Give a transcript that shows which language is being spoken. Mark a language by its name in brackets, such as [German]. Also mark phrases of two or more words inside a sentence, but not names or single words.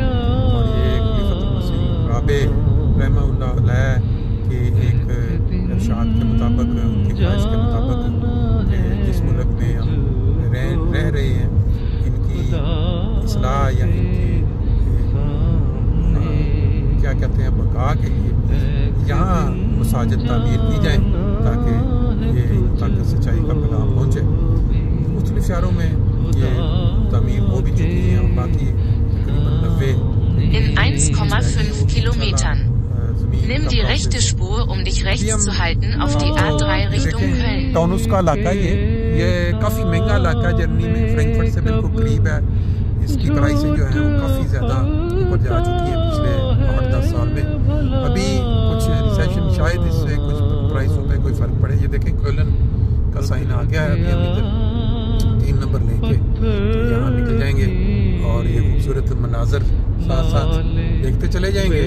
[Urdu] اور یہ خلیفۃ المسیح رابع [Arabic] رحمہ اللہ علیہ [Urdu] کے ایک ارشاد کے مطابق, ان کی خواہش کے مطابق کہ جس ملک میں ہم رہ رہے ہیں ان کی اصلاح یا ان کی کیا کہتے ہیں بقا کے لیے یہاں مساجد تعمیر کی جائیں تاکہ یہ ان تک سچائی کا پیغام پہنچے. مختلف شہروں میں یہ تعمیر ہو بھی چکی ہیں اور باقی تقریباً 90 [German] In 1,5 Kilometern. Nimm die rechte Spur, um dich rechts zu halten, auf die A3 Richtung Köln. [Urdu] ٹاؤنس کا علاقہ یہ کافی مہنگا علاقہ ہے جرمنی میں, فرینکفرٹ سے بالکل قریب ہے. اس کی پرائسیں جو ہیں وہ کافی زیادہ اوپر جا چکی ہیں پچھلے 8-10 سال میں. ابھی کچھ ریسیشن شاید اس سے کچھ پرائسوں پہ کوئی فرق پڑے. یہ دیکھیں کولن کا سائن آ گیا ہے. ابھی ہم ادھر 3 نمبر لیں گے تو یہاں نکل جائیں گے اور یہ خوبصورت مناظر ساتھ ساتھ دیکھتے چلے جائیں گے.